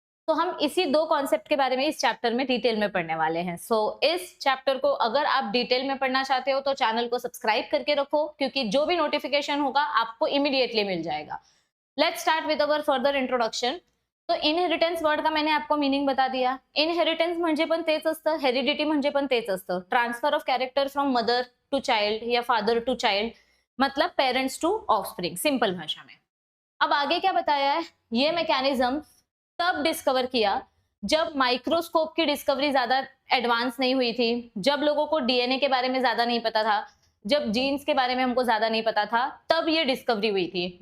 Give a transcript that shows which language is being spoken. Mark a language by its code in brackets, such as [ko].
[hi] तो हम इसी 2 कॉन्सेप्ट के बारे में इस चैप्टर में डिटेल में पढ़ने वाले हैं। सो इस चैप्टर को अगर आप डिटेल में पढ़ना चाहते हो तो चैनल को सब्सक्राइब करके रखो, क्योंकि जो भी नोटिफिकेशन होगा आपको इमीडिएटली मिल जाएगा। [en] Let's start with our further introduction. [hi] तो इनहेरिटेंस वर्ड का मैंने आपको मीनिंग बता दिया। [mr] इनहेरिटेंस म्हणजे पण तेच असतं, हेरिडिटी म्हणजे पण तेच असतं। [en] transfer of character from mother to child [hi] या [en] father to child, [hi] मतलब [en] parents to offspring, [hi] सिंपल भाषा में। अब आगे क्या बताया है, ये मैकेनिज्म तब डिस्कवर किया जब माइक्रोस्कोप की डिस्कवरी ज्यादा एडवांस नहीं हुई थी, जब लोगों को डीएनए के बारे में ज्यादा नहीं पता था, जब जीन्स के बारे में हमको ज्यादा नहीं पता था, तब ये डिस्कवरी हुई थी।